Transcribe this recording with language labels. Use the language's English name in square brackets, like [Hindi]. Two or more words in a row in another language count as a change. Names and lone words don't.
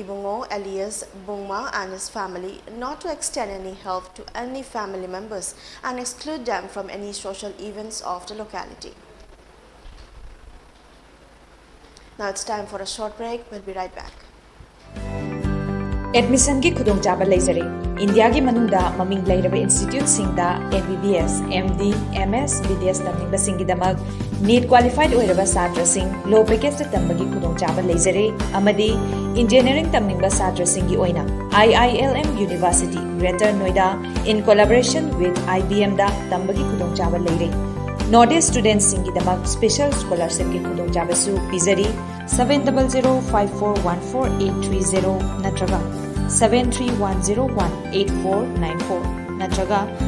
[English] Ibungo alias Bungma and his family, not to extend any help to any family members and exclude them from any social events of the locality. Now it's time for a short break. We'll be right back. [Manipuri] Admission ki khudong chaba leizare India ki manungda maming leiraba institute singda MBBS MD MS BDS tamning ba singi damak NEET qualified oiraba satra sing [English] low package [Manipuri] tambagi khudong chaba leizare amadi engineering tamning ba satra singi oina IILM University Greater Noida [English] in collaboration with [Manipuri] IBM da tambagi khudong chaba leire Northeast students singi damak [English] special scholarship [Manipuri] ki khudong chaba su pizari 7005414830 natraga 7310189494 natraga